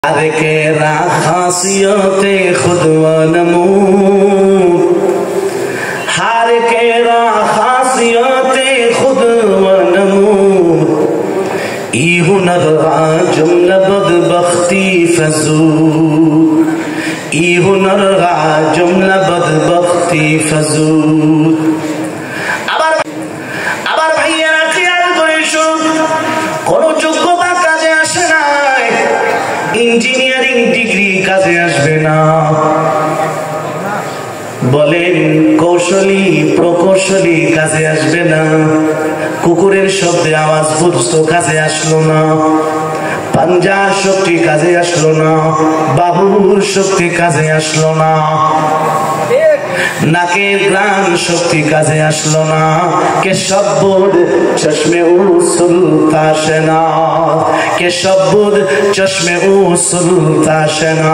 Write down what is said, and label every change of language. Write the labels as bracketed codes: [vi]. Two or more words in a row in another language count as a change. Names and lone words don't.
[fa] هر که خاصیت خود وانمود، هر که خاصیت خود وانمود، این هنر جمله بدبختی فزود، این هنر جمله بدبختی فزود. [bn] আবার ভাইয়েরা খেয়াল করে শুন, কোন যোগ্যতা কাজে আসে না, [en] engineering degree [bn] কাজে আসবে না, বলেন কৌশলী প্রকৌশলী কাজে আসবে না, কুকুরের শব্দে আওয়াজ বুঝতো কাজে আসলো না, পাঞ্জার শক্তি কাজে আসলো না, বাহুর শক্তি কাজে আসলো না, নাকের গ্রাণ শক্তি কাজে আসলো না, কে শব্দ চশমে উসুল তাশনা, কে শব্দ চশমে উসুল তাশনা।